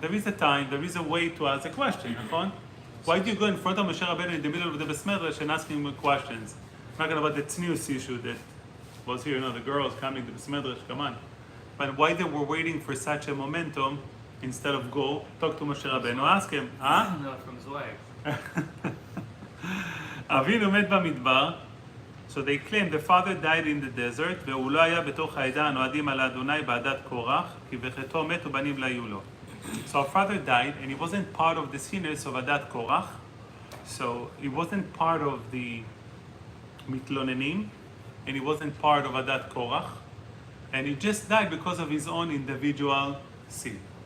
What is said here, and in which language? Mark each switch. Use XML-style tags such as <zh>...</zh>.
<en>There is a time, there is a way to ask a question. Why do you go in front of Moshe Rabbeinu in the middle of the Beis Medrash and asking him questions? I'm not talking about the tznius issue that was here, you know, the girls coming to the Beis Medrash, come on. But why they were waiting for such a momentum instead of go, talk to Moshe Rabbeinu, ask him, huh? No, from his wife.</en> <he>אבינו מת במדבר,</he> <en>so they claim the father died in the desert,</en> <he>והוא לא היה בתוך העדה הנועדים על אדוני בעדת קורח, כי בחטאו מת ובנים לא היו לו.</he> <en>So our father died, and he wasn't part of the sinners of Adat Korach, so he wasn't part of the Mitlonenim, and he wasn't part of Adat Korach, and he just died because of his own individual sin.</en>